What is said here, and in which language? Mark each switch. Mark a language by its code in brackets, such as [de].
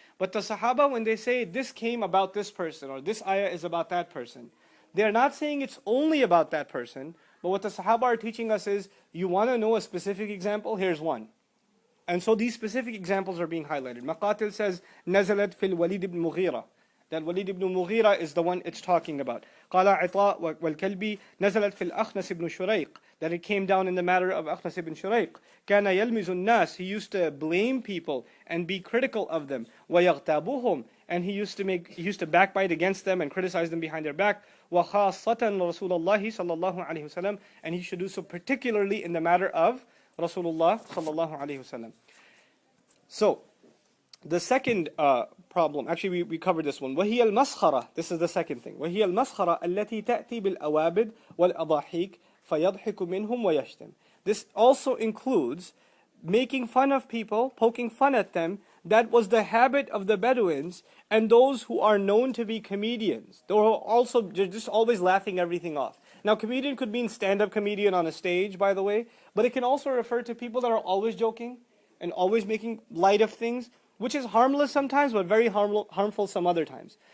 [en] But the Sahaba, when they say this came about this person, or this ayah is about that person, they're not saying it's only about that person, but what the Sahaba are teaching us is, you want to know a specific example? Here's one. And so these specific examples are being highlighted. Maqatil says, [ar] نزلت في الوليد [en] ibn Mughira. That Walid ibn Mughira is the one it's talking about. [ar] قال عطاء والكلبي نزلت في الأخنس ibn Shurayq. [en] That it came down in the matter of Akhnas ibn Shurayq. [ar] كان يلمز الناس. [en] He used to blame people and be critical of them. [ar] ويغتابوهم. [en] And he used to backbite against them and criticize them behind their back. [ar] وخاصة رسول الله صلى الله عليه وسلم. [en] And he should do so particularly in the matter of Rasulullah [ar] صلى الله عليه وسلم. [en] So, the second problem, actually we covered this one. [ar] وهي المسخرة. [en] This is the second thing. [ar] وهي المسخرة التي تأتي بالأوابد والأضاحيك فيضحك منهم ويشتم. [en] This also includes making fun of people, poking fun at them. That was the habit of the Bedouins and those who are known to be comedians. They were also just always laughing everything off. Now, comedian could mean stand-up comedian on a stage, by the way, but it can also refer to people that are always joking and always making light of things, which is harmless sometimes, but very harmful some other times.